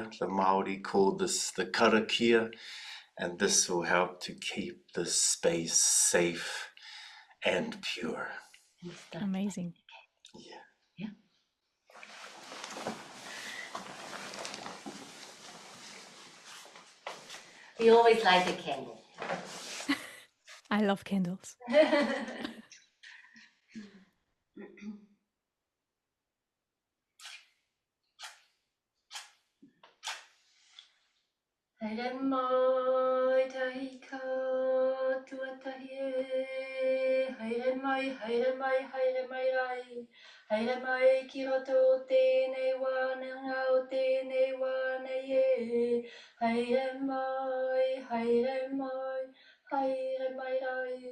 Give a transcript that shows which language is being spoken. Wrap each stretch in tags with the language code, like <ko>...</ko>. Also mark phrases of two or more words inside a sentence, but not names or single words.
<en>The Maori call this the karakia, and this will help to keep the space safe and pure. Amazing. Yeah. We always light a candle. I love candles.</en> <mi>Haere mai tahika tuatahi haere mai rai haere mai ki roto o tēnei wānanga o tēnei wānei e haere mai rai.</mi>